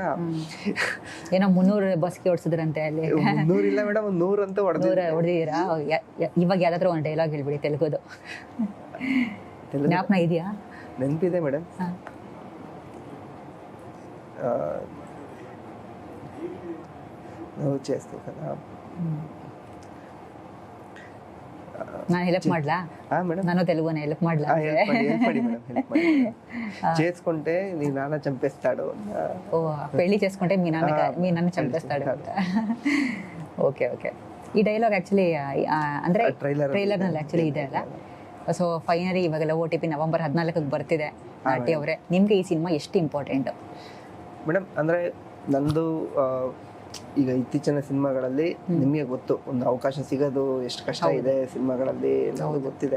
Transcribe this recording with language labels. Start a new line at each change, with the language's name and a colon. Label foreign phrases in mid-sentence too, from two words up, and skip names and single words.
Kannada: ಏನೋ 300 ಬಸ್ಕಿ ಹೊಡ್ಸಿದ್ರಂತೆ ಅಲ್ಲಿ. 300 ಇಲ್ಲ ಮೇಡಮ್, 100 ಅಂತ ಹೊಡೆದಿದ್ದೀರಾ? ಇವಾಗ ಯಾವ್ದಾದ್ರು ಒಂದು ಡೈಲಾಗ್ ಹೇಳ್ಬಿಡಿ ತೆಲುಗುದು, ಜ್ಞಾಪನ ಇದೆಯಾ? ನೆನಪಿದೆ ಮೇಡಮ್. ನಾವು
Telugu: చేస్తాం కదా.
Kannada: ನಾನು ಹೆಲ್ಪ್ ಮಾಡ್ಲಾ? ನಾನು తెలుగునే ಹೆಲ್ಪ್ ಮಾಡ್ಲಾ?
Telugu: చేసుకుంటే నీ నాన్న చంపేస్తాడు. ఓ, పెళ్లి చేసుకుంటే మీ నాన్న చంపేస్తాడు ಅಂತ.
English: okay okay.
Kannada: ಈ ಡೈಲಾಗ್ ಆಕ್ಚುಲಿ ಅಂದ್ರೆ ಟ್ರೈಲರ್ ನಲ್ಲಿ ಆಕ್ಚುಲಿ ಇದೆ ಅಲ್ಲ.
English: so finally
Kannada: ಇವಾಗೆಲ್ಲ OTP ನವೆಂಬರ್ 14ಕ್ಕೆ ಬರ್ತಿದೆ. ಆರ್ಟಿ ಅವರೇ, ನಿಮ್ಗೆ ಈ ಸಿನಿಮಾ ಎಷ್ಟು ಇಂಪಾರ್ಟೆಂಟ್ ಮೇಡಮ್? ಅಂದ್ರೆ ನಂದು ಈಗ ಇತ್ತೀಚಿನ ಸಿನಿಮಾಗಳಲ್ಲಿ ನಿಮಗೆ ಗೊತ್ತು, ಒಂದು ಅವಕಾಶ ಸಿಗೋದು ಎಷ್ಟು ಕಷ್ಟ ಇದೆ ಸಿನಿಮಾಗಳಲ್ಲಿ, ನಮಗೆ ಗೊತ್ತಿದೆ.